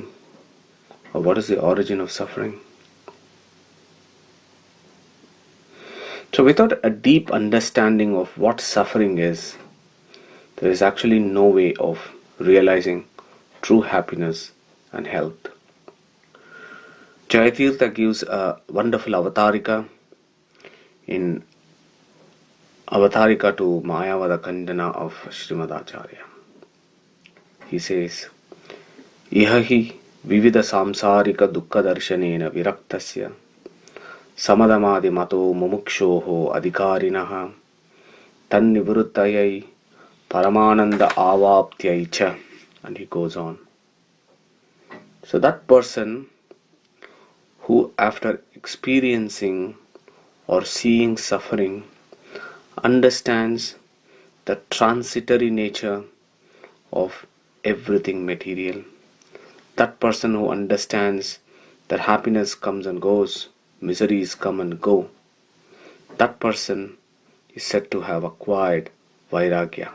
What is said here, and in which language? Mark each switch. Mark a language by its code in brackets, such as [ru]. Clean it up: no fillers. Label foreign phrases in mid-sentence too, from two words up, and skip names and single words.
[en] Or what is the origin of suffering? So without a deep understanding of what suffering is, there is actually no way of realizing true happiness and health. Jayatirtha gives a wonderful avatarika in Avatarika to Mayavada Kandana of Srimad Acharya. He says, [sa] Ihahi vividha samsarika dukkha darshanena viraktasya samadamadi mato mumukshoho adhikarinaha tannivruttayai paramananda avaptyai cha. [en] And he goes on. So that person who, after experiencing or seeing suffering, understands the transitory nature of everything material, that person who understands that happiness comes and goes, miseries come and go, that person is said to have acquired vairagya.